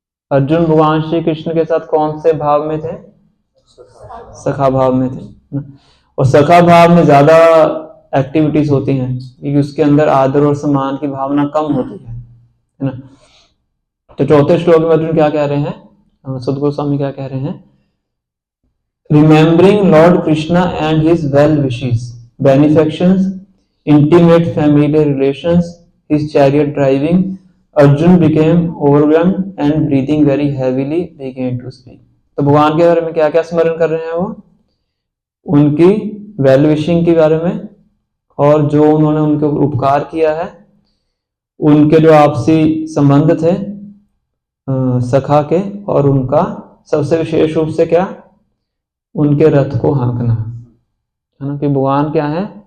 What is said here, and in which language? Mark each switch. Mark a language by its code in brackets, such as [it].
[hi] अर्जुन भगवान श्री कृष्ण के साथ कौन से भाव में थे? सखा भाव में थे, और सखा भाव में ज्यादा एक्टिविटीज होती हैं क्योंकि उसके अंदर आदर और सम्मान की भावना कम होती है ना। तो चौथे श्लोक में अर्जुन क्या कह रहे हैं, सद्गुरु स्वामी क्या कह रहे हैं? [en] Remembering Lord Krishna and his well wishes, benefactions, intimate family relations, his chariot driving, Arjun became overwhelmed and breathing very heavily began to speak. [hi] तो भगवान के बारे में क्या क्या स्मरण कर रहे हैं वो? उनकी वेल विशिंग के बारे में, और जो उन्होंने उनके ऊपर उपकार किया है, उनके जो आपसी संबंध थे सखा के, और उनका सबसे विशेष रूप से क्या, उनके रथ को हाँकना है ना, कि भगवान क्या है?